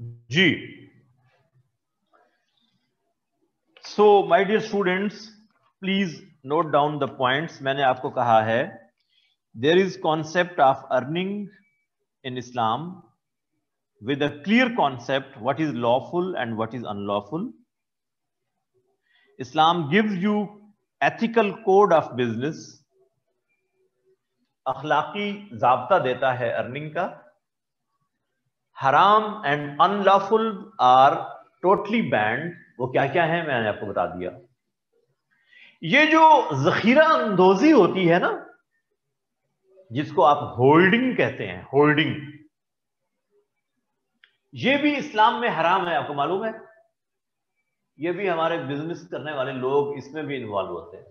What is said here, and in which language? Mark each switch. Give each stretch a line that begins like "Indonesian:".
English: جی so my dear students, please note down the points.
Urdu: میں نے آپ کو کہا ہے
English: There is concept of earning in Islam with a clear concept what is lawful and what is unlawful. Islam gives you ethical code of business.
Urdu: اخلاقی ضابطہ دیتا ہے ارننگ کا.
English: حرام and unlawful are totally banned.
Urdu: وہ کیا کیا ہیں میں نے آپ کو بتا دیا. یہ جو ذخیرہ اندوزی ہوتی ہے نا، جس کو آپ ہولڈنگ کہتے ہیں، ہولڈنگ، یہ بھی اسلام میں حرام ہے. آپ کو معلوم ہے؟ یہ بھی ہمارے بزنس کرنے والے لوگ اس میں بھی انوالو ہوتے ہیں.